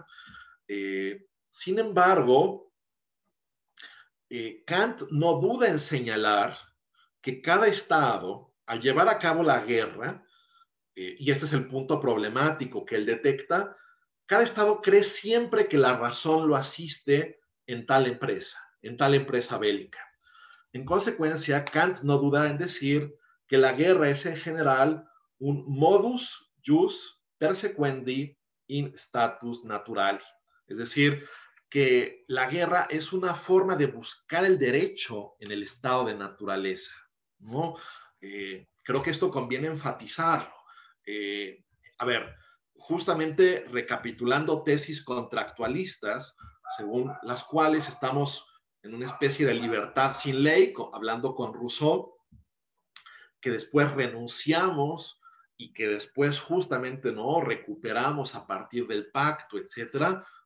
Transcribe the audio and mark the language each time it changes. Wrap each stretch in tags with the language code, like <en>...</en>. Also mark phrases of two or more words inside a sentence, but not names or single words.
<es>Sin embargo, Kant no duda en señalar que cada Estado, al llevar a cabo la guerra, y este es el punto problemático que él detecta, cada Estado cree siempre que la razón lo asiste en tal empresa bélica. En consecuencia, Kant no duda en decir que la guerra es en general un</es> <la>modus jus persequendi in status naturali.</la> <es>Es decir, que la guerra es una forma de buscar el derecho en el estado de naturaleza, ¿no? Creo que esto conviene enfatizarlo. A ver, justamente recapitulando tesis contractualistas, según las cuales estamos en una especie de libertad sin ley, hablando con Rousseau, que después renunciamos y que después justamente no recuperamos a partir del pacto, etcétera.</es>